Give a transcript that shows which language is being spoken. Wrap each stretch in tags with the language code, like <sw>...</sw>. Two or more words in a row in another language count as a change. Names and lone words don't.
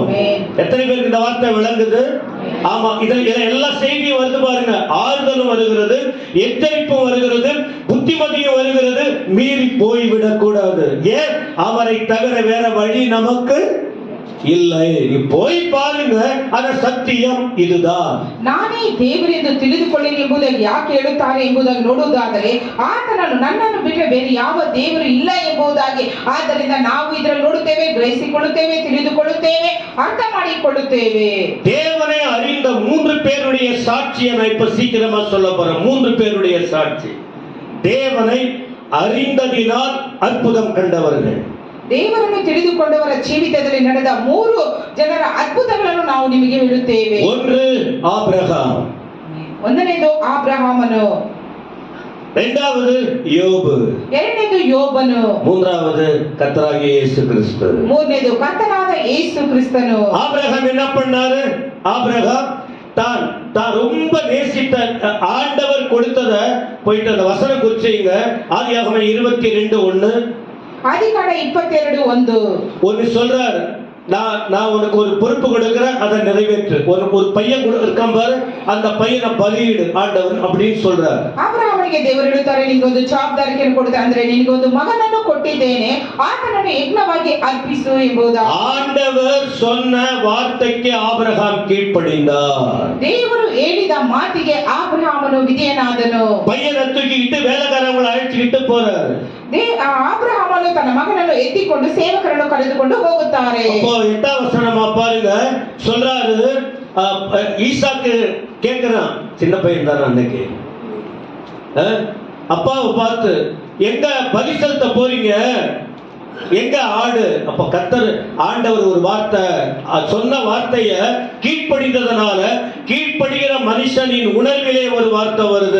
<ta>எத்தனை பேருக்கு இந்த வார்த்தை விளங்குது? ஆமா, இதுல எல்லா செய்தியும் வருது பாருங்க. ஆறுதலும் வருகிறது, எச்சரிப்பும் வருகிறது, புத்திமதியும் வருகிறது. மீறி போய்விடக் கூடாது. ஏன்? அவரை தவிர வேற வழி நமக்கு இல்லை. நீ போய் பாருங்க, அந்த சத்தியம் இதுதான்.</ta> <kn>ನಾನೇ ದೇವರೆಂದು ತಿಳಿದುಕೊಳ್ಳಿರಿ ಎಂಬುದಾಗಿ ಯಾಕೆ ಹೇಳುತ್ತಾರೆ ಎಂಬುದಾಗಿ ನೋಡುವುದಾದರೆ, ಆತನನ್ನು ನನ್ನನ್ನು ಬಿಟ್ಟರೆ ಬೇರೆ ಯಾವ ದೇವರು ಇಲ್ಲ ಎಂಬುದಾಗಿ. ಆದ್ದರಿಂದ ನಾವು ಇದರಲ್ಲಿ ನೋಡುತ್ತೇವೆ, ಗ್ರಹಿಸಿಕೊಳ್ಳುತ್ತೇವೆ, ತಿಳಿದುಕೊಳ್ಳುತ್ತೇವೆ, ಅರ್ಥ ಮಾಡಿಕೊಳ್ಳುತ್ತೇವೆ.</kn> <ta>தேவனை அறிந்த 3 பேருடைய சாட்சியை நான் இப்ப சீக்கிரமா சொல்ல போறேன். 3 பேருடைய சாட்சி. தேவனை அறிந்ததினால் அற்புதம் கண்டவர்கள்.</ta> <kn>ದೇವರನ್ನು ತಿಳಿದುಕೊಂಡವರ ಜೀವಿತದಲ್ಲಿ ನಡೆದ 3 ಜನರ ಅದ್ಭುತಗಳನ್ನು ನಾವು ನಿಮಗೆ ಹೇಳುತ್ತೇವೆ.</kn> <ta>1 ஆபிரகாம்,</ta> <kn>ಒಂದನೇದು ಆಬ್ರಹಾಮನು,</kn> <ta>2வது யோபு,</ta> <kn>2ನೇದು ಯೋಬನು,</kn> <ta>3வது கர்த்தராகிய இயேசு கிறிஸ்து.</ta> <kn>3ನೇದು ಕರ್ತನಾದ ಯೇಸು ಕ್ರಿಸ್ತನು.</kn> <ta>ஆபிரகாம் என்ன பண்ணாரு? ஆபிரகாம் தான் ரொம்ப நேசித்த ஆண்டவர் கொடுத்தத போயிட்டு அந்த வசனம் குறிச்சீங்க. ஆதியாகமம் 22:1.</ta> <kn>ஆதிகாண்ட 22:1.</kn> <ta>ஒன்னு சொல்றாரு, நான் உனக்கு ஒரு பொறுப்பு கொடுக்கிறேன், அதை நிறைவேற்று. ஒரு பையன் இருக்கான் பாரு, அந்த பையனை பலியிடு ஆண்டவர் அப்படின்னு சொல்றாரு.</ta> <kn>ಅಬ್ರಹಾಮನಿಗೆ ದೇವರು ಹೇಳುತ್ತಾರೆ, ನಿನಗೊಂದು ಜವಾಬ್ದಾರಿಯನ್ನು ಕೊಡುತ್ತೆ, ಅಂದ್ರೆ ನಿನಗೊಂದು ಮಗನನ್ನು ಕೊಟ್ಟಿದ್ದೇನೆ, ಆತನನ್ನು ಯಜ್ಞವಾಗಿ ಅರ್ಪಿಸು ಎಂಬುದಾಗಿ.</kn> <ta>ஆண்டவர் சொன்ன வார்த்தைக்கு ஆபிரகாம் கீழ்ப்படிந்தார்.</ta> <kn>ದೇವರು ಹೇಳಿದ ಮಾತಿಗೆ ಆಬ್ರಹಾಮನು ವಿಧೇಯನಾದನು.</kn> <ta>பையனை தூக்கிக்கிட்டு வேலைக்காரங்களை அழைச்சிக்கிட்டு போறாரு.</ta> <kn>ಆಬ್ರಹಾಮನು ತನ್ನ ಮಗನನ್ನು ಎತ್ತಿಕೊಂಡು ಸೇವಕರನ್ನು ಕರೆದುಕೊಂಡು ಹೋಗುತ್ತಾರೆ.</kn> <ta>8வது வசனமா பாருங்க, சொல்றாரு, ஈசாக்கு கேட்கிறான், சின்ன பையன் தானே அன்னைக்கு, அப்பாவை பார்த்து, எங்க பலி செலுத்த போறீங்க? எங்க ஆடு? அப்ப கர்த்தர் ஆண்டவர் ஒரு வார்த்தை சொன்ன வார்த்தைய கீழ்ப்படிந்ததனால கீழ்ப்படுகிற மனுஷனின் உணர்விலே ஒரு வார்த்தை வருது.</ta>